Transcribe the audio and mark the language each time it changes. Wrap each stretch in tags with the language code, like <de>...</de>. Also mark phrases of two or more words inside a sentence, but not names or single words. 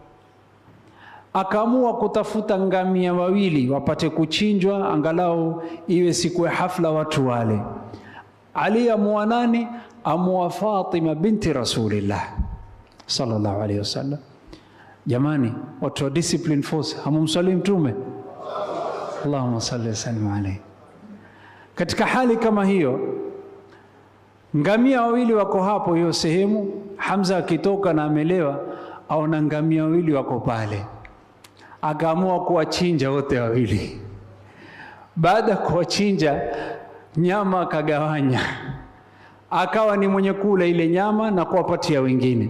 <sw>Akaamua kutafuta ngamia wawili wapate kuchinjwa, angalau iwe siku ya hafla watu wale. Ali amua nani? Amua Fatima binti Rasulillah</sw> <ar>صلى الله عليه وسلم.</ar> <sw>Jamani, watu wa</sw> <en>discipline force,</en> <sw>hamumsalimu Mtume?</sw> <ar>اللهم صل وسلم عليه.</ar> <sw>Katika hali kama hiyo, ngamia wawili wako hapo hiyo sehemu. Hamza akitoka na amelewa, aona ngamia wawili wako pale, akaamua kuwachinja wote wawili. Baada ya kuwachinja, nyama akagawanya, akawa ni mwenye kula ile nyama na kuwapatia wengine.</sw>